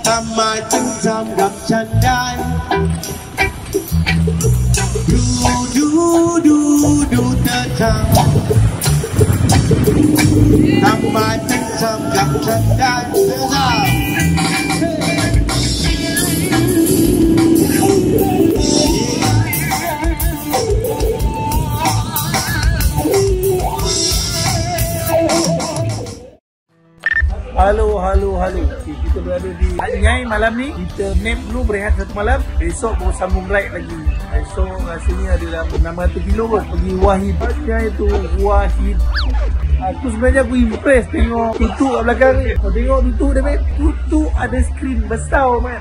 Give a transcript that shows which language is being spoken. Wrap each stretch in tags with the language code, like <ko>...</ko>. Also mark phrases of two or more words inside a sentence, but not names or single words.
<th>ทำไมถึงทำกับฉันได้ดูเธอทำไมถึงทำกับฉันได้</th> <ms>Halo. Okay, kita berada di Anyai malam ni. Kita nap dulu, berehat satu malam. Besok baru sambung ride lagi. Besok rasanya adalah 600 kilo kot pergi Wahid. Anyai tu Wahid. Aku sebenarnya impress tengok tutuk kat belakang ni. Kau tengok tutuk dia, babe. Tutuk ada skrin besar, man.</ms>